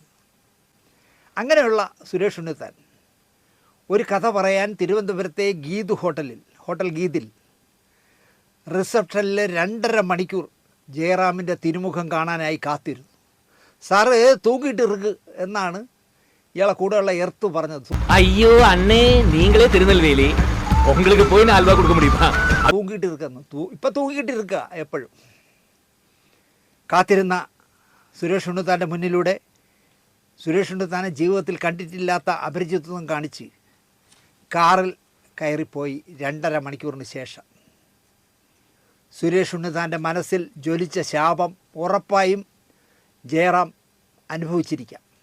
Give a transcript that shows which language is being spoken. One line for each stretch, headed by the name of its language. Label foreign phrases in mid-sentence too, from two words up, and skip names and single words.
Malayalam: അങ്ങനെയുള്ള സുരേഷ് ഉണ്ണിത്താൻ ഒരു കഥ പറയാൻ തിരുവനന്തപുരത്തെ ഗീത് ഹോട്ടൽ ഗീതിൽ റിസപ്ഷനിൽ 2.5 മണിക്കൂർ ജയറാമിൻ്റെ തിരുമുഖം കാണാനായി കാത്തിരുന്നു.
Tamil: சார் தூக்கியிட்டிருக்கு
Malayalam: എന്നാണ് ഇയാളെ കൂടെയുള്ള എർത്ത് പറഞ്ഞത്.
Tamil: ஐயோ அண்ணே நீங்களே திருநெல்வேலி உங்களுக்கு போய் 4 ரூபாய் கொடுக்க முடியுமா?
Malayalam: തൂങ്ങിയിട്ട് ഇരിക്കുന്നു. ഇപ്പം തൂങ്ങിയിട്ട് ഇരിക്കുക. എപ്പോഴും കാത്തിരുന്ന സുരേഷ് ഉണ്ണിത്താൻ്റെ മുന്നിലൂടെ സുരേഷ് ഉണ്ണിത്താനെ ജീവിതത്തിൽ കണ്ടിട്ടില്ലാത്ത അപരിചിതത്വം കാണിച്ച് കാറിൽ കയറിപ്പോയി 2.5 മണിക്കൂറിന് ശേഷം സുരേഷ് ഉണ്ണിത്താൻ്റെ മനസ്സിൽ ജ്വലിച്ച ശാപം ഉറപ്പായും ജയറാം അനുഭവിച്ചിരിക്കാം.